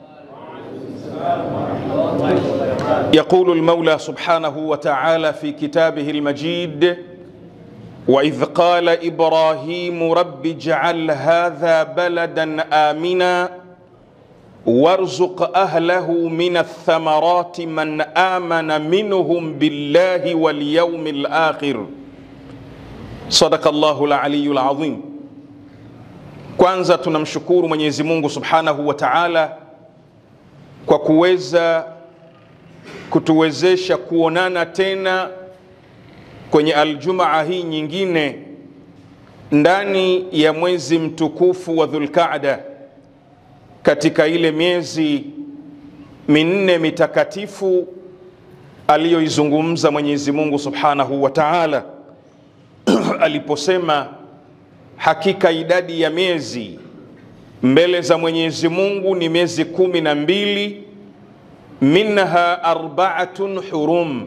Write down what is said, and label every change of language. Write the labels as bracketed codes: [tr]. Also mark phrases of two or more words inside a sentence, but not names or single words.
[ar] يقول المولى سبحانه وتعالى في كتابه المجيد: وإذ قال إبراهيم رب اجعل هذا بلدا آمنا وارزق أهله من الثمرات من آمن منهم بالله واليوم الآخر. صدق الله العلي العظيم. [sw] Kwanza tunamshukuru Mwenyezi Mungu [ar] سبحانه وتعالى [sw] kwa kutuwezesha kuonana tena kwenye aljumaa hii nyingine ndani ya mwezi mtukufu wa Dhulqaada, katika ile miezi minne mitakatifu aliyoizungumza Mwenyezi Mungu [ar] سبحانه وتعالى [sw] aliposema, hakika idadi ya miezi mbele za Mwenyezi Mungu ni miezi 12, [ar] منها أربعة حرم.